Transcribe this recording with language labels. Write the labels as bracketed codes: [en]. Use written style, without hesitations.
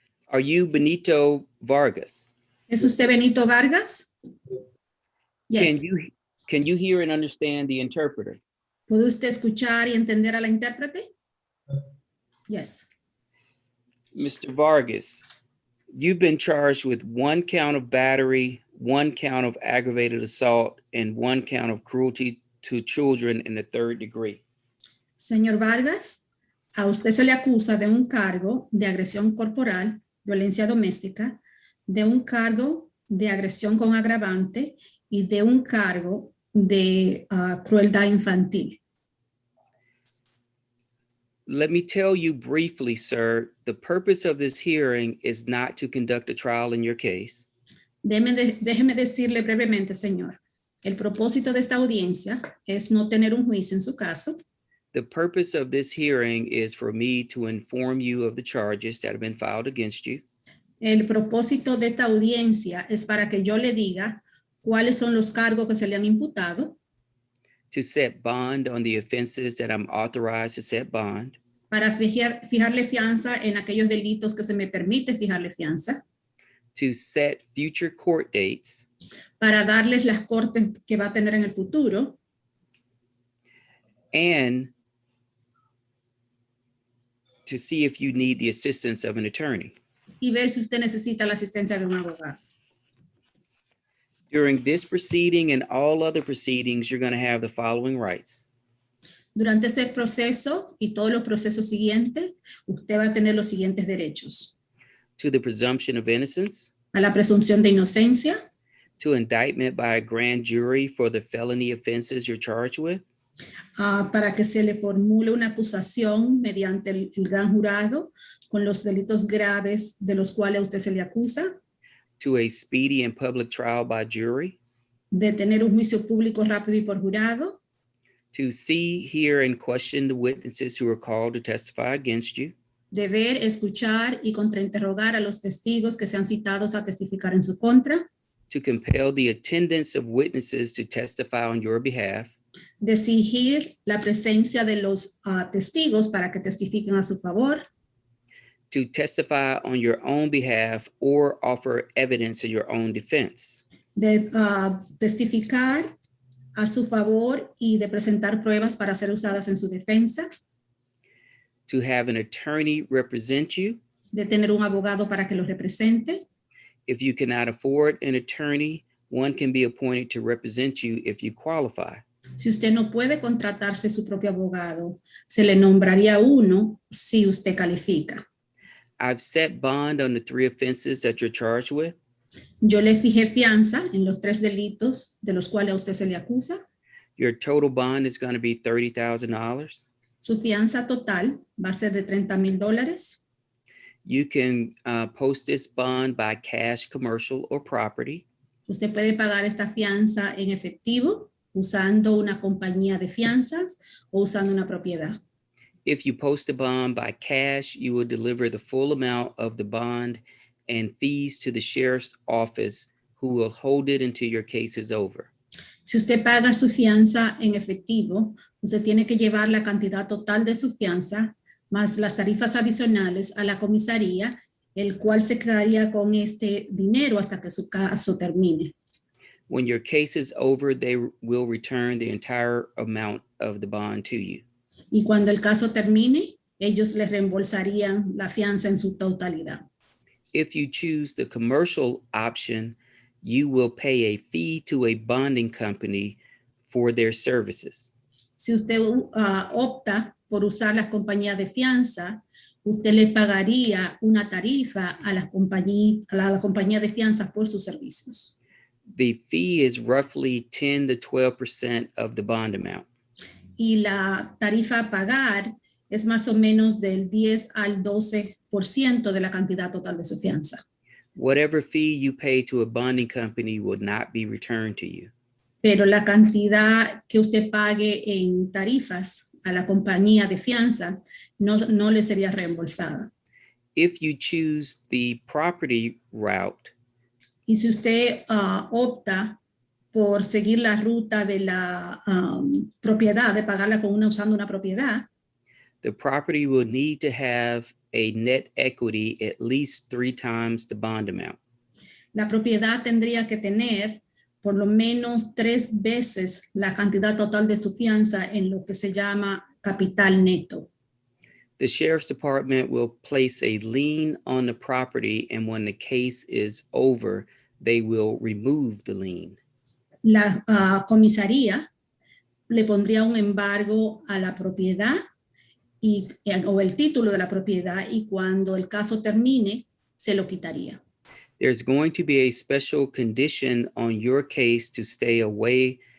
[en] Are you Benito Vargas? [es] ¿Es usted Benito Vargas? [en] Yes. Can you hear and understand the interpreter? [es] ¿Puede usted escuchar y entender a la intérprete? [en] Yes. Mr. Vargas, you've been charged with 1 count of battery, 1 count of aggravated assault, and 1 count of cruelty to children in the 3rd degree. [es] Señor Vargas, a usted se le acusa de un cargo de agresión corporal, violencia doméstica, de un cargo de agresión con agravante y de un cargo de crueldad infantil. [en] Let me tell you briefly, sir, the purpose of this hearing is not to conduct a trial in your case. [es] Déjeme decirle brevemente, señor, el propósito de esta audiencia es no tener un juicio en su caso. [en] The purpose of this hearing is for me to inform you of the charges that have been filed against you, [es] El propósito de esta audiencia es para que yo le diga cuáles son los cargos que se le han imputado, [en] to set bond on the offenses that I'm authorized to set bond, [es] para fijarle fianza en aquellos delitos que se me permite fijarle fianza, [en] to set future court dates, [es] para darles las cortes que va a tener en el futuro, [en] and to see if you need the assistance of an attorney. [es] y ver si usted necesita la asistencia de un abogado. [en] During this proceeding and all other proceedings, you're going to have the following rights: [es] Durante este proceso y todos los procesos siguientes, usted va a tener los siguientes derechos: [en] to the presumption of innocence, [es] a la presunción de inocencia, [en] to indictment by a grand jury for the felony offenses you're charged with, [es] para que se le formule una acusación mediante el gran jurado con los delitos graves de los cuales a usted se le acusa, [en] to a speedy and public trial by jury, [es] de tener un juicio público rápido y por jurado, [en] to see, hear, and question the witnesses who are called to testify against you, [es] de ver, escuchar y contrainterrogar a los testigos que sean citados a testificar en su contra, [en] to compel the attendance of witnesses to testify on your behalf, [es] de exigir la presencia de los testigos para que testifiquen a su favor, [en] to testify on your own behalf or offer evidence in your own defense, [es] de testificar a su favor y de presentar pruebas para ser usadas en su defensa, [en] to have an attorney represent you. [es] de tener un abogado para que los represente. [en] If you cannot afford an attorney, one can be appointed to represent you if you qualify. [es] Si usted no puede contratarse su propio abogado, se le nombraría uno si usted califica. [en] I've set bond on the 3 offenses that you're charged with. [es] Yo le fijé fianza en los 3 delitos de los cuales a usted se le acusa. [en] Your total bond is going to be $30,000. [es] Su fianza total va a ser de $30,000. [en] You can post this bond by cash, commercial, or property. [es] Usted puede pagar esta fianza en efectivo, usando una compañía de fianzas o usando una propiedad. [en] If you post a bond by cash, you will deliver the full amount of the bond and fees to the sheriff's office, who will hold it until your case is over. [es] Si usted paga su fianza en efectivo, usted tiene que llevar la cantidad total de su fianza más las tarifas adicionales a la comisaría, el cual se quedaría con este dinero hasta que su caso termine. [en] When your case is over, they will return the entire amount of the bond to you. [es] Y cuando el caso termine, ellos les reembolsarían la fianza en su totalidad. [en] If you choose the commercial option, you will pay a fee to a bonding company for their services. [es] Si usted opta por usar las compañías de fianza, usted le pagaría una tarifa a la compañía de fianzas por sus servicios. [en] The fee is roughly 10 to 12% of the bond amount. [es] Y la tarifa a pagar es más o menos del 10 al 12% de la cantidad total de su fianza. [en] Whatever fee you pay to a bonding company will not be returned to you. [es] Pero la cantidad que usted pague en tarifas a la compañía de fianza no le sería reembolsada. [en] If you choose the property route, [es] y si usted opta por seguir la ruta de la propiedad, de pagarla usando una propiedad, [en] the property will need to have a net equity at least 3 times the bond amount. [es] La propiedad tendría que tener por lo menos 3 veces la cantidad total de su fianza en lo que se llama capital neto. [en] The sheriff's department will place a lien on the property, and when the case is over, they will remove the lien. [es] La comisaría le pondría un embargo a la propiedad o el título de la propiedad, y cuando el caso termine, se lo quitaría. [en] There's going to be a special condition on your case to stay away